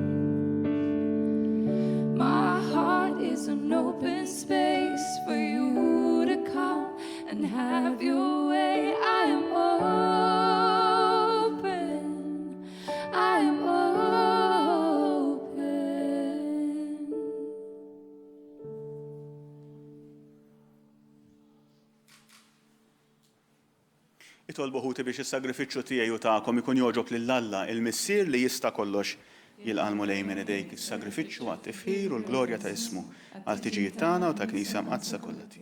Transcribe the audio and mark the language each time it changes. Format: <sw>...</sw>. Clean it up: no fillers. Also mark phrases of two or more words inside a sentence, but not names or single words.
<en>My heart is an open space for you to come and have your way. I am open. I am open.</en> <mt>Itolbu ħuti biex is-sagrifiċċju tiegħi u tagħkom ikun jogħġob lill-Alla, il-missier li jista' kollox jilqa' mulej minn idejk is-sagrifiċċju għat-tifħir u l-glorja ta' ismu għal tiġijiet tagħna u ta' Knisja mqaddsa kollha tiegħu.</mt>